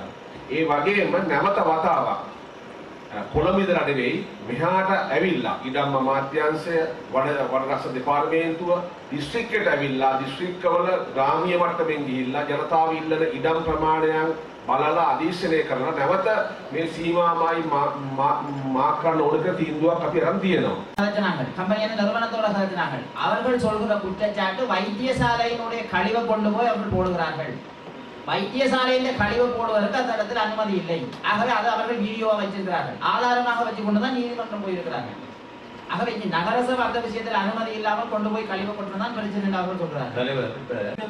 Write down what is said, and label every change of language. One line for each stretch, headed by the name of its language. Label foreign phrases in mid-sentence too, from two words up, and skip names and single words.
Sinhala: ඒ වගේම නැවත වතාවක් කොළඹ ඉඳලා නෙවෙයි මෙහාට ඇවිල්ලා ඉඩම් අමාත්‍යාංශය වනරක්ෂ දෙපාර්තමේන්තුව දිස්ත්‍රික්කයට ඇවිල්ලා දිස්ත්‍රික්කවල ග්‍රාමීය මට්ටමින් ගිහිල්ලා ජනතාව ඉල්ලන ඉඩම් ප්‍රමාණයන් බලලා අධීක්ෂණය කරලා නැවත මේ සීමාමයි මාක් කරන්න ඕන කියලා තීන්දුවක් අපි අරන් තියෙනවා.
Tamil: சாதனாங்கள் கம்பெனியான நிறுவனத்தோட சாதனாங்கள் அவர்கள் சொல்கிற குற்றச்சாட்டு வைத்தியசாலையினுடைய கழிவை கொண்டு போய் அவர்கள் போடுகிறார்கள் வைத்தியசாலையில கழிவு போடுவதற்கு அந்த இடத்துல அனுமதி இல்லை ஆகவே அதை அவர்கள் வீடியோவா வச்சிருக்கிறார்கள் ஆதாரமாக வச்சு கொண்டுதான் நீதிமன்றம் போயிருக்கிறார்கள் ஆகவே இந்த நகரசபை அந்த விஷயத்தில் அனுமதி இல்லாமல் கொண்டு போய் கழிவு கொண்டுதான் பிரச்சனை அவர்கள் சொல்றார்கள்